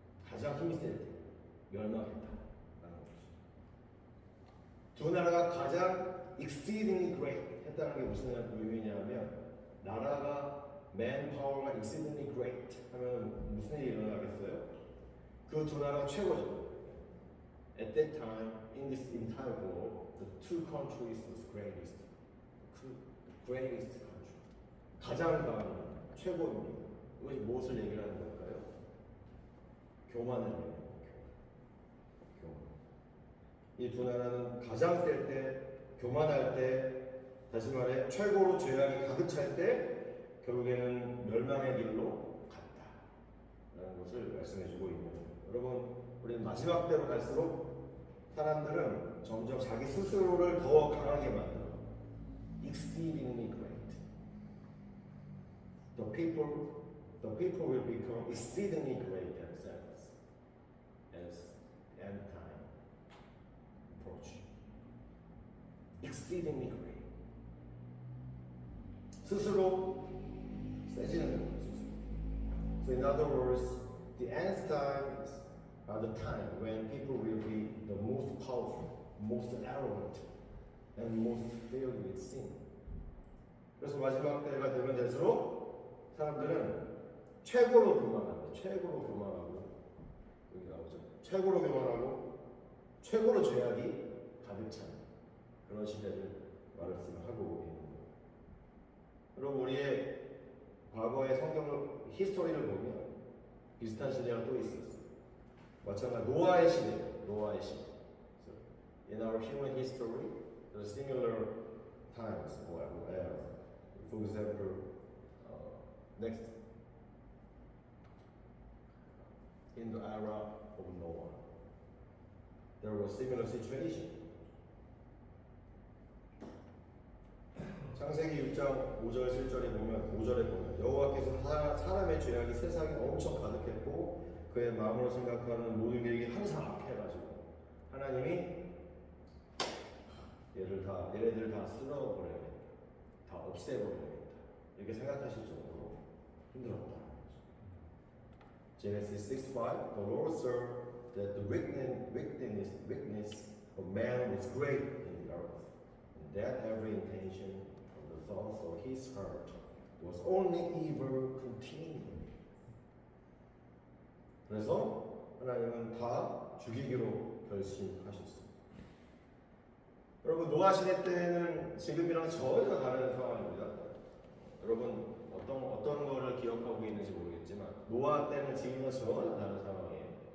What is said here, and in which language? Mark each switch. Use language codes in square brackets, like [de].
[ko] 가장 힘이 셀 때 멸망했다라는 거죠. 두 나라가 가장 [en] exceedingly great [ko] 했다는 게 무슨 의미냐면 나라가 manpower가 exceedingly great 하면 무슨 일이 일어나겠어요? 그 두 나라가 최고죠. [en] At that time, in this entire world, the two countries was greatest. The greatest country. [ko] 가장 강한 최고입니다. 이것이 무엇을 얘기하는 걸까요? 교만을 얘기합니다. 교만. 이 두 나라는 가장 셀 때, 교만할 때, 다시 말해 최고로 죄악이 가득 찰 때 결국에는 멸망의 길로 갔다라는 것을 말씀해주고 있는 거예요. 여러분, 우리는 마지막 때로 갈수록 사람들은 점점 자기 스스로를 더 강하게 만들어. [en] Exceedingly great. The people will become exceedingly great themselves as end time approach. Exceedingly great. [ko] 스스로 세지는 거예요. [en] So in other words, the end times are the time when people will be the most powerful, most arrogant, and most filled with sin. [ko] 그래서 마지막 때가 되면 될수록 사람들은 최고로 교만합니다. 최고로 교만하고 여기 나오죠. 최고로 교만하고 최고로 죄악이 가득 찬 그런 시대를 말씀하고 있는 거예요. 그리고 우리의 과거의 성경을 히스토리를 보면 비슷한 시대가 또 있었어요. 마찬가지 노아의 시대. [en] So, in our human history, there are similar times or eras. For example, next in the era of Noah, there was similar situation. [ko] 창세기 6장 5절 7절에 보면 5절에 보면 여호와께서 사람의 죄악이 세상에 엄청 가득했고 그의 마음으로 생각하는 모든 계획이 항상 악해가지고 하나님이 얘네들 다 쓸어버려야겠다, 다 없애버려야겠다 이렇게 생각하실 정도로 힘들었다. [en] Genesis 6:5 The Lord saw that the wickedness of man was great in the earth, and that every intention of the thoughts of his heart was only evil continually. [ko] 그래서 하나님은 다 죽이기로 결심하셨습니다. 여러분 노아 시대 때는 지금이랑 전혀 다른 상황입니다. 여러분 어떤 거를 기억하고 있는지 모르겠지만 노아 때는 지금과 전혀 다른 상황이에요.